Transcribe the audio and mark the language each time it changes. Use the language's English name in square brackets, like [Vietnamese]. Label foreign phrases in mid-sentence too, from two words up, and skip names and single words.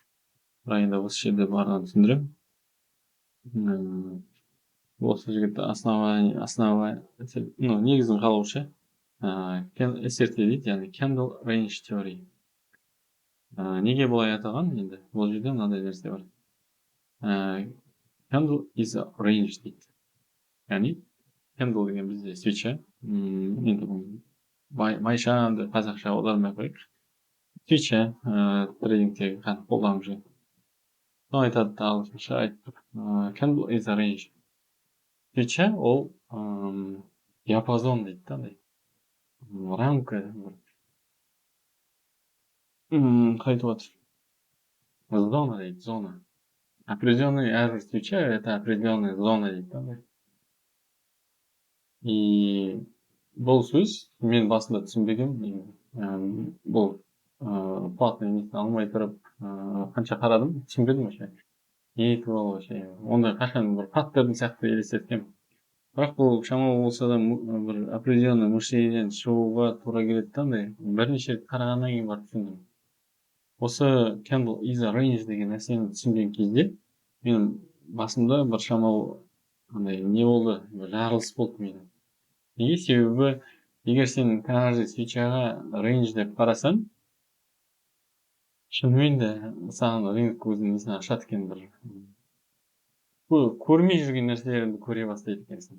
[Kazakh] Бірақ енді осы жерде барынан түсіндіремін. Осы жігіт негізін қалаушы SRT дейді, яғни Candle Range Theory. Неге бұлай атаған енді? Бұл жерде мынандай нәрсе бар. [English] Candle is a range [Kazakh] дейді. Яғни candle деген бізде свеча. Енді майшамды қазақша аудармай қойық. Свеча трейдингтегі қолданып жүр. Соны айтады ағылшынша айтып. [English] Candle is a range. [Kazakh] Свеча ол диапазон дейді да, рамка қайтып отыр. Зона дейді, зона. Определенный әрбір свеча [Russian] это определенная зона [Kazakh] дейді да. И бұл сөз мен басында түсінбегенмін. Бұл платный несін алмай тұрып қанша қарадым, түсінбедім вообще. Не туралы вообще. Ондай қашан бір паттерн сияқты елестеткем. Бірақ бұл шамалы болса да бір [Russian] определенный мышлениеден [Kazakh] шығуға тура келеді да, бірнеше рет қарағаннан кейін барып түсіндім. Осы [English] Candle is a range [Kazakh] деген нәрсені түсінген кезде мен басымда бір шамалы не болды, жарылыс болды менің. Неге? Себебі егер сен [Russian] каждый свечаға [Kazakh] range деп қарасаң, шынымен де саған рынок өзінің несін ашады екен, бір көрмей жүрген нәрселерді көре бастайды екенсің.